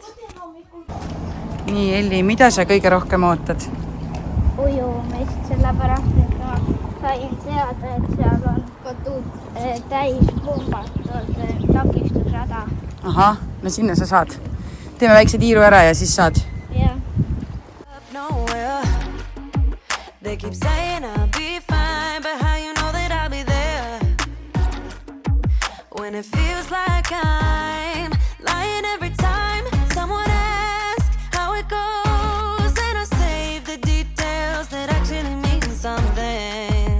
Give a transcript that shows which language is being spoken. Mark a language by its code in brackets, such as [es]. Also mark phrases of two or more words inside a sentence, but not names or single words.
[et] Nii, Elli, mida sa kõige rohkem ootad? Ujumist, sellepärast, et ma sain teada, et seal on täis pumbatud takistusrada. Ahah, no sinna sa saad. Teeme väikse tiiru ära ja siis saad. Jah. [en] Nowhere. They keep saying I'll be fine, but how you know that I'll be there when it feels like I'm lying every time someone asks how it goes, and I save the details that actually mean something.